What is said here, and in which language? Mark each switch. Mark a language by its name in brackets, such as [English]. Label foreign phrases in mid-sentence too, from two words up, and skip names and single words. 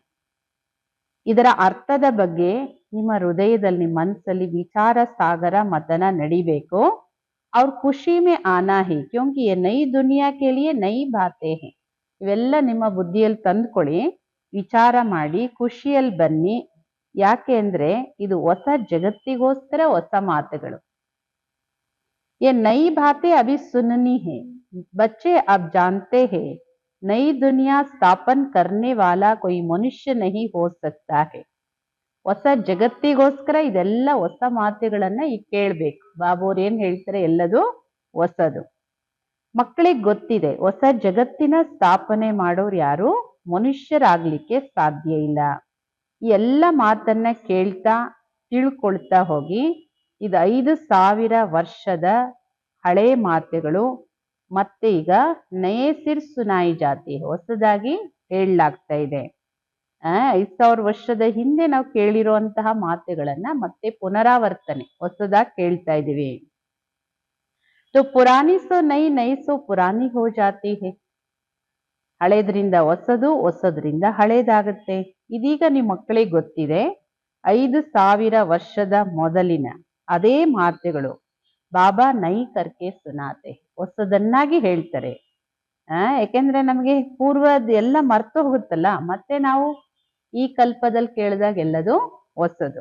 [Kannada] ಇದರ ಅರ್ಥದ ಬಗ್ಗೆ ನಿಮ್ಮ ಹೃದಯದಲ್ಲಿ, ಮನಸ್ಸಲ್ಲಿ ವಿಚಾರ ಸಾಗರ ಮತನ ನಡಿಬೇಕು. [Hindi] और ख़ुशी में आना है, क्योंकि ये नई दुनिया के लिए नई बातें हैं. [Kannada] ಇವೆಲ್ಲ ನಿಮ್ಮ ಬುದ್ಧಿಯಲ್ಲಿ ತಂದ್ಕೊಳ್ಳಿ, ವಿಚಾರ ಮಾಡಿ ಖುಷಿಯಲ್ಲಿ ಬನ್ನಿ. ಯಾಕೆ ಅಂದ್ರೆ ಇದು ಹೊಸ ಜಗತ್ತಿಗೋಸ್ಕರ ಹೊಸ ಮಾತುಗಳು. [Hindi] ये नई बातें अभी सुननी है, बच्चे अब जानते हैं नई दुनिया स्थापन करने वाला कोई मनुष्य नहीं हो सकता है. [Kannada] ಹೊಸ ಜಗತ್ತಿಗೋಸ್ಕರ ಇದೆಲ್ಲ ಹೊಸ ಮಾತುಗಳನ್ನ ಈಗ ಕೇಳ್ಬೇಕು. ಬಾಬೋರ್ ಏನ್ ಹೇಳ್ತಾರೆ, ಎಲ್ಲದು ಹೊಸದು. ಮಕ್ಕಳಿಗೆ ಗೊತ್ತಿದೆ, ಹೊಸ ಜಗತ್ತಿನ ಸ್ಥಾಪನೆ ಮಾಡೋರು ಯಾರು ಮನುಷ್ಯರಾಗ್ಲಿಕ್ಕೆ ಸಾಧ್ಯ ಇಲ್ಲ. ಈ ಎಲ್ಲ ಮಾತನ್ನ ಕೇಳ್ತಾ ತಿಳ್ಕೊಳ್ತಾ ಹೋಗಿ, ಇದು 5000 ವರ್ಷದ ಹಳೆ ಮಾತುಗಳು ಮತ್ತೆ ಈಗ [Hindi] नये सिर सुनाई जाती, [Kannada] ಹೊಸದಾಗಿ ಹೇಳಲಾಗ್ತಾ ಇದೆ. 5000 ವರ್ಷದ ಹಿಂದೆ ನಾವು ಕೇಳಿರುವಂತಹ ಮಾತುಗಳನ್ನ ಮತ್ತೆ ಪುನರಾವರ್ತನೆ ಹೊಸದಾಗಿ ಕೇಳ್ತಾ ಇದೀವಿ. [Hindi] तो पुरानी सो नई, नई सो पुरानी हो जाती है. [Kannada] ಹಳೇದ್ರಿಂದ ಹೊಸದು, ಹೊಸದ್ರಿಂದ ಹಳೇದಾಗುತ್ತೆ. ಇದೀಗ ನಿಮ್ಮ ಮಕ್ಕಳಿಗೆ ಗೊತ್ತಿದೆ. 5000 ವರ್ಷದ ಮೊದಲಿನ ಅದೇ ಮಾತುಗಳು ಬಾಬಾ [Hindi] नई करके सुनाते, [Kannada] ಹೊಸದನ್ನಾಗಿ ಹೇಳ್ತಾರೆ. ಯಾಕೆಂದ್ರೆ ನಮಗೆ ಪೂರ್ವದ ಎಲ್ಲ ಮರ್ತು ಹೋಗುತ್ತಲ್ಲ, ಮತ್ತೆ ನಾವು ಈ ಕಲ್ಪದಲ್ಲಿ ಕೇಳಿದಾಗ ಎಲ್ಲದು ಹೊಸದು.